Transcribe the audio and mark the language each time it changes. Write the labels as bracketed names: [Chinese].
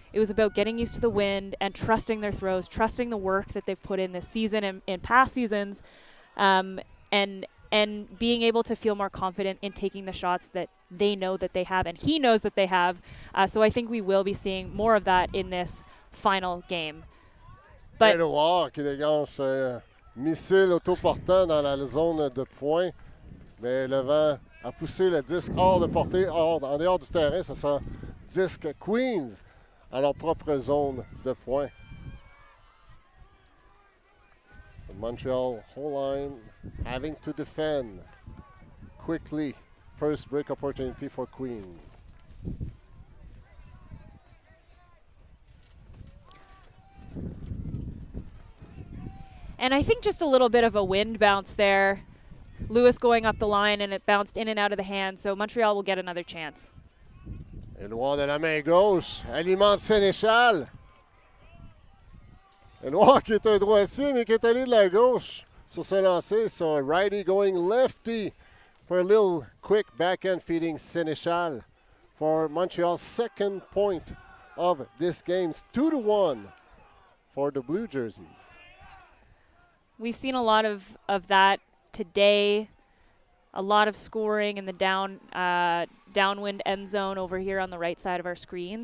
[English] It was about getting used to the wind and trusting their throws, trusting the work that they've put in this season and in past seasons, and being able to feel more confident in taking the shots that they know that they have and he knows that they have. So I think we will be seeing more of that in this final game. [French] But Noir qui dégage missile autoportant dans la zone de points. Mais le vent a poussé le disque hors de portée, en dehors du terrain. Ça sera disque Queens à leur propre zone de points. [English] So Montreal whole line having to defend quickly. First break opportunity for Queens. And I think just a little bit of a wind bounce there. Lewis going up the line, and it bounced in and out of the hand, so Montreal will get another chance. [French] Éloigné de la main gauche, alimente Sénéchal. Éloigné qui est un droitier, mais qui est allé de la gauche sur ce lancer. [English] So a righty going lefty for a little quick backhand feeding Sénéchal for Montreal's second point of this game. 2-1 for the Blue Jerseys. We've seen a lot of that today. A lot of scoring in the downwind end zone over here on the right side of our screen.